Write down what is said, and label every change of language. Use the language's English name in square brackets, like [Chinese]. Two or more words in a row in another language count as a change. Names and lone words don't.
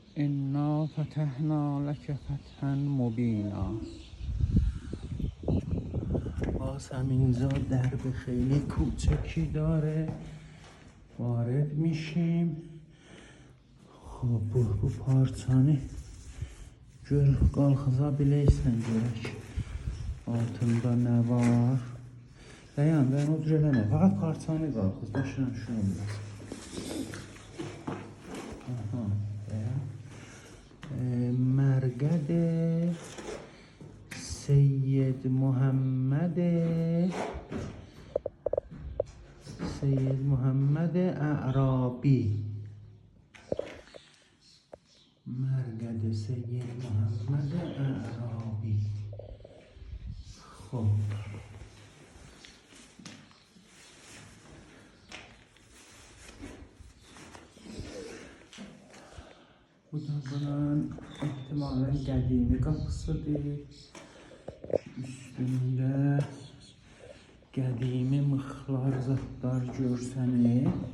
[Arabic] انا فتحنا لك فتحا مبینا. [Persian] باز همینجا درب خیلی کوچکی داره، وارد میشیم. [Azerbaijani] خب bu parçanı gör qalxıza biləysən görək altında nə var. Dayan o cür eləmə, faqat parçanı qalxız, başına şunu biraz. Aha, dayan. [Persian] مرقد سید محمد اعرابی. مرقد سید محمد اعرابی. [Azerbaijani] خب bu da bunun ihtimalen qədimi qapısıdır. Üstündə qədimi mıxlar, zatlar görsənir.